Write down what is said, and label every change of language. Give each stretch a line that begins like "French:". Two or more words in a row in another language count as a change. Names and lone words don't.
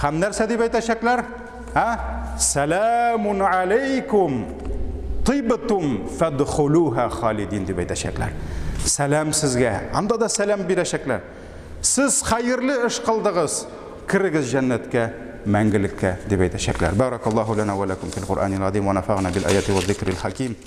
Tatar: Һәм нәрсә дип әйтәчәкләр?
Arabic: سلام عليكم طبتم فادخلوها خالدين
Tatar: дип әйтәчәкләр. Сәлам сезгә. Анда да сәлам бирәчәкләр. Сез хәерле эш кылдыгыз, кирегез жәннәткә, мәңгелеккә дип әйтәчәкләр.
Arabic: بارك الله لنا ولكم في القرآن العظيم ونفعنا بالآيات والذكر الحكيم.